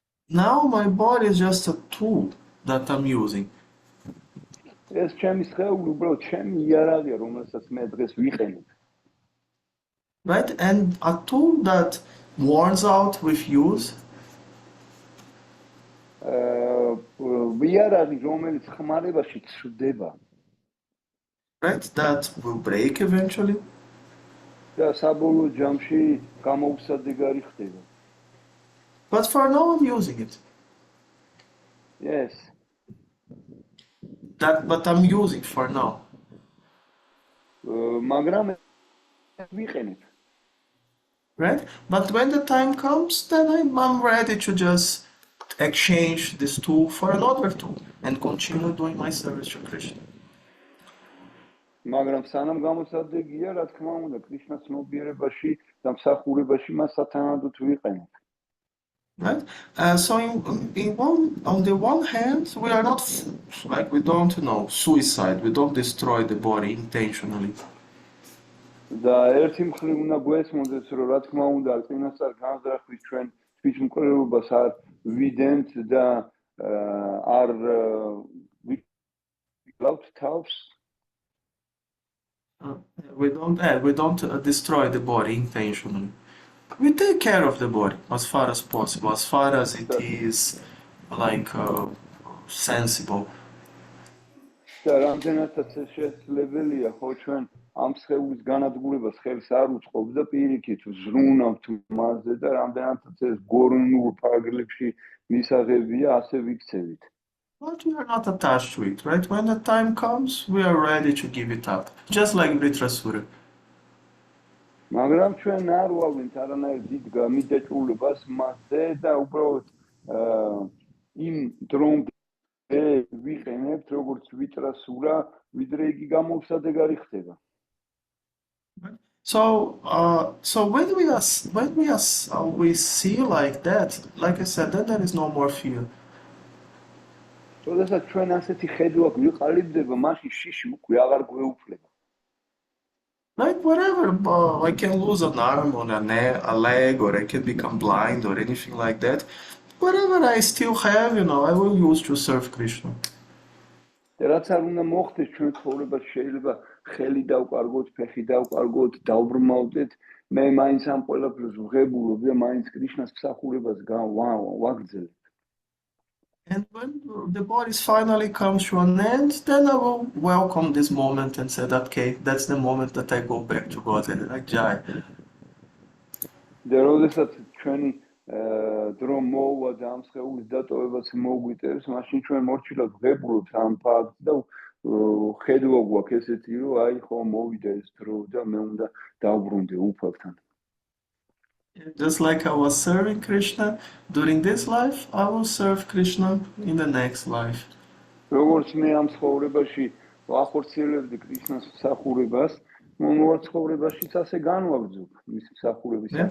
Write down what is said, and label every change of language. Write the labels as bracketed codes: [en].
[en] Now my body is just a tool that I'm using. [ka] ეს ჩემი სხეული უბრალოდ ჩემი იარაღია, რომელსაც მე დღეს ვიყენებ. [en] Right? And a tool that worns out with use. [ka] იარაღი, რომელიც ხმარებაში ცვდება. [en] Right? That will break eventually. [ka] და საბოლოო ჯამში გამოუსადეგარი ხდება. [en] But for now I'm using it. Yes. But I'm using for now. [ka] მაგრამ ვიყენებ. [en] Right? But when the time comes, then I'm ready to just exchange this tool for another tool and continue doing my service to Krishna. [ka] მაგრამ სანამ გამოსადეგია, რა თქმა უნდა, კრიშნას ცნობიერებაში და მსახურებაში მას სათანადოდ ვიყენებ. [en] Right? So on the one hand, we are not like we don't suicide. We don't destroy the body intentionally. [ka] და ერთი მხრივ უნდა გვესმოდეს, რომ რა თქმა უნდა, წინასწარ განზრახვის ჩვენ თვითმკვლელობას არ ვიდენთ და არ ვიკლავთ თავს. [en] We don't destroy the body intentionally. We take care of the body as far as possible, as far as it is like sensible. [ka] და რამდენადაც შესაძლებელია, ხო, ჩვენ ამ სხეულის განადგურებას ხელს არ უწყობთ და პირიქით ზრუნავთ მასზე და რამდენადაც ეს გორონულ პარაგლებში მისაღებია, ასე ვიქცევით. [en] But we are not attached to it, right? When the time comes, we are ready to give it up, just like Vritrasura. [ka] მაგრამ ჩვენ არ ვავლენთ არანაირ დიდ გამიჯაჭვულებას მასზე და უბრალოდ იმ დრომდე ვიყენებთ როგორც ვიტრასურა, ვიდრე იგი გამოუსადეგარი ხდება. [en] So when we see like that, like I said, then there is no more fear. [ka] როდესაც ჩვენ ასეთი ხედვა გვიყალიბდება, მაშინ შიში უკვე აღარ გვეუფლება. [en] Like whatever, I can lose an arm or a leg, or I can become blind or anything like that. Whatever I still have, I will use to serve Krishna. [ka] რაც არ უნდა მოხდეს ჩვენ ცხოვრებაში, შეიძლება ხელი დავკარგოთ, ფეხი დავკარგოთ, დავბრმავდეთ, მე მაინც ამ ყველაფერს ვღებულობ და მაინც კრიშნას მსახურებას ვაგრძელებ. [en] And when the body finally comes to an end, then I will welcome this moment and say, okay, that's the moment that I go back to God and I jai. [ka] და როდესაც ჩვენი დრო მოვა და ამ სხეულის დატოვებას მოგვიტერს, მაშინ ჩვენ მორჩილად ვღებულობთ ამ ფაქტს და ხედვა გვაქვს ესეთი, რომ აი ხო მოვიდა ეს დრო და მე უნდა დავბრუნდე უფალთან. [en] Just like I was serving Krishna during this life, I will serve Krishna in the next life. [ka] როგორც მე ამ ცხოვრებაში ვახორციელებდი კრიშნას მსახურებას, მომავალ ცხოვრებაშიც ასე განვაგრძობ მის მსახურების.